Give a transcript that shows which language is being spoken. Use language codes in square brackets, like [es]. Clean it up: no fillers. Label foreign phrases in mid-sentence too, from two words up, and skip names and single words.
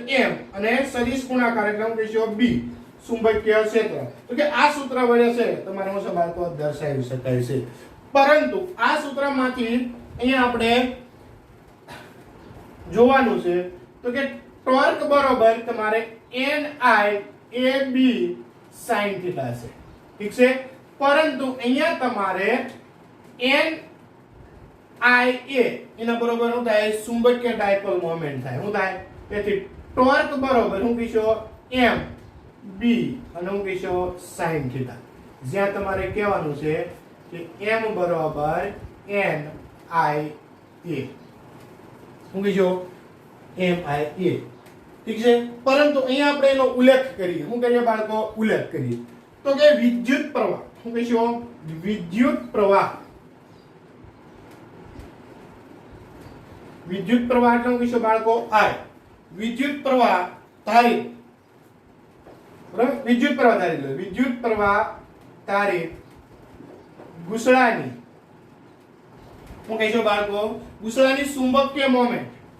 [gu] m, અને સદિશ ગુણાકાર એટલે શું કહેશો? b, ચુંબકીય ક્ષેત્ર। તો કે આ સૂત્ર વડે છે તમારે શું છે બાળકો? દર્શાવી શકાય છે। પરંતુ આ સૂત્રમાંથી અહીંયા આપણે જોવાનું છે તો કે ટોર્ક બરોબર તમારે n I a b [en] sin theta [gu] છે। ઠીક છે? પરંતુ અહીંયા તમારે n I a એના બરોબર શું થાય? ચુંબકીય [en] dipole moment [gu] થાય। શું થાય? તેથી ટોર્ક બરોબર શું કહીશો? m b અને શું કહીશો? [en] sin theta. [gu] જ્યાં તમારે કહેવાનું છે કે m બરોબર n I a, શું કહીશો? m I a। ઠીક છે? પરંતુ અહીંયા આપણે એનો ઉલ્લેખ કરીએ। શું કરીએ બાળકો? ઉલ્લેખ કરીએ તો કે વિદ્યુત પ્રવાહ, શું કહીશું? વિદ્યુત પ્રવાહ વિદ્યુત પ્રવાહ એટલે શું કહીશું બાળકો I. વિદ્યુત પ્રવાહ ધારિત, બરાબર, વિદ્યુત પ્રવાહ ધારિત, વિદ્યુત પ્રવાહ ધારિત ગુસળાની શું કહીશું બાળકો ગુસળાની ચુંબકીય મોમેન્ટ,